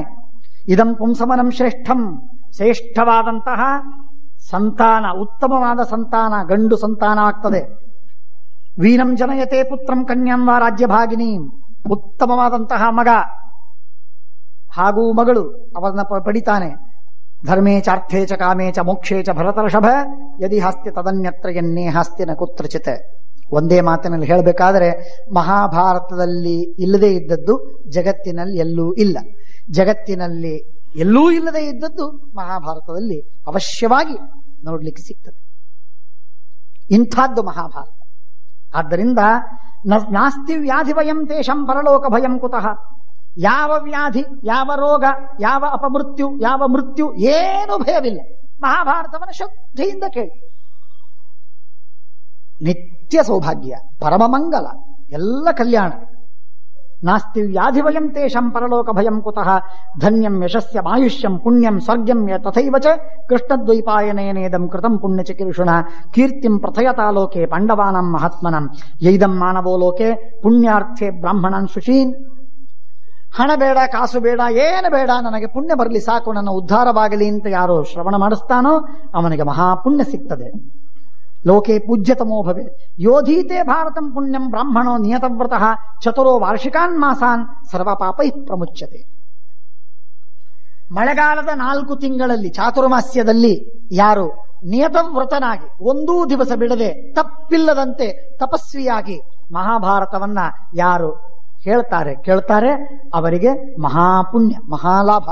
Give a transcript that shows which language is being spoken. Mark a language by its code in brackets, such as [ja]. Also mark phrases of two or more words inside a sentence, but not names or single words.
[sa] ಇದಂ ಪುಂಸಮನಂ ಶ್ರೇಷ್ಠಂ, [kn] ಶ್ರೇಷ್ಠವಾದಂತಹ ಸಂತಾನ, ಉತ್ತಮವಾದ ಸಂತಾನ, ಗಂಡು ಸಂತಾನ ಆಗ್ತದೆ. [sa] ವೀರಂ ಜನಯತೆ ಪುತ್ರಂ ಕನ್ಯಾಂ ವಾ ರಾಜ್ಯಭಾಗಿನಿ, [kn] ಉತ್ತಮವಾದಂತಹ ಮಗ ಹಾಗೂ ಮಗಳು ಅವರನ್ನ ಪಡಿತಾನೆ. [sa] ಧರ್ಮೇ ಚಾರ್ಥೇ ಚ ಕಾಮೇ ಚ ಮೋಕ್ಷೇ ಚ ಭರತರ್ಷಭ ಯದಿ ಹಾಸ್ತಿ ತದನ್ಯತ್ರ ಎನ್ನೇ ಹಾಸ್ತಿ ನ ಕುತ್ರಚಿತ್. [kn] ಒಂದೇ ಮಾತಿನಲ್ಲಿ ಹೇಳಬೇಕಾದರೆ ಮಹಾಭಾರತದಲ್ಲಿ ಇಲ್ಲದೆ ಇದ್ದದ್ದು ಜಗತ್ತಿನಲ್ಲಿ ಎಲ್ಲೂ ಇಲ್ಲ, ಜಗತ್ತಿನಲ್ಲಿ ಎಲ್ಲೂ ಇಲ್ಲದೆ ಇದ್ದದ್ದು ಮಹಾಭಾರತದಲ್ಲಿ ಅವಶ್ಯವಾಗಿ ನೋಡ್ಲಿಕ್ಕೆ ಸಿಗ್ತದೆ. ಇಂಥದ್ದು ಮಹಾಭಾರತ. [sa] ಆದ್ದರಿಂದ ನಾಸ್ತಿ ವ್ಯಾಧಿ ಭಯಂ ತೇಷಂ ಪರಲೋಕ ಭಯಂ ಕುತಃ. [kn] ಯಾವ ವ್ಯಾಧಿ, ಯಾವ ರೋಗ, ಯಾವ ಅಪಮೃತ್ಯು, ಯಾವ ಮೃತ್ಯು, ಏನೂ ಭಯವಿಲ್ಲ. ಮಹಾಭಾರತವನ್ನು ಶ್ರದ್ಧೆಯಿಂದ ಕೇಳಿ. ನಿತ್ಯ ಸೌಭಾಗ್ಯ, ಪರಮ ಮಂಗಲ, ಎಲ್ಲ ಕಲ್ಯಾಣ. [sa] ನಾಸ್ತಿ ವ್ಯಾಧಿ ಭಯಂ ತೇಷಂ ಪರಲೋಕ ಭಯಂ ಕುತಃ. ಧನ್ಯಂ ಯಶಸ್ಯ ಆಯುಷ್ಯಂ ಪುಣ್ಯಂ ಸ್ವರ್ಗಂ ತಥೈವ ಚ ಕೃಷ್ಣದ್ವೈಪಾಯನೇನೇದಂ ಕೃತಂ ಪುಣ್ಯಚಿಕೀರ್ಷುಣ ಕೀರ್ತಿಂ ಪ್ರಥಯತಾ ಲೋಕೆ ಪಾಂಡವಾನಾಂ ಮಹಾತ್ಮನಂ ಯೈದಂ ಮಾನವೋ ಲೋಕೆ ಪುಣ್ಯಾರ್ಥೆ ಬ್ರಾಹ್ಮಣಾನ್ ಶುಚೀನ್. [kn] ಹಣ ಬೇಡ, ಕಾಸು ಬೇಡ, ಏನು ಬೇಡ, ನನಗೆ ಪುಣ್ಯ ಬರಲಿ ಸಾಕು, ನನ್ನ ಉದ್ಧಾರವಾಗಲಿ ಅಂತ ಯಾರೋ ಶ್ರವಣ ಮಾಡಿಸ್ತಾನೋ ಅವನಿಗೆ ಮಹಾಪುಣ್ಯ ಸಿಗ್ತದೆ. [sa] ಲೋಕೆ ಪೂಜ್ಯತಮೋ ಭವೆ ಯೋಧೀತೆ ಭಾರತಂ ಪುಣ್ಯಂ ಬ್ರಾಹ್ಮಣೋ ನಿಯತವ್ರತಃ ಚತುರೋ ವಾರ್ಷಿಕಾನ್ ಮಾಸಾನ್ ಸರ್ವ ಪಾಪೈ ಪ್ರಮುಚ್ಯತೆ. [kn] ಮಳೆಗಾಲದ 4 ತಿಂಗಳಲ್ಲಿ ಚಾತುರ್ಮಾಸ್ಯದಲ್ಲಿ ಯಾರು ನಿಯತವ್ರತನಾಗಿ ಒಂದೂ ದಿವಸ ಬಿಡದೆ ತಪ್ಪಿಲ್ಲದಂತೆ ತಪಸ್ವಿಯಾಗಿ ಮಹಾಭಾರತವನ್ನ ಯಾರು ಹೇಳ್ತಾರೆ ಕೇಳ್ತಾರೆ ಅವರಿಗೆ ಮಹಾಪುಣ್ಯ ಮಹಾಲಾಭ.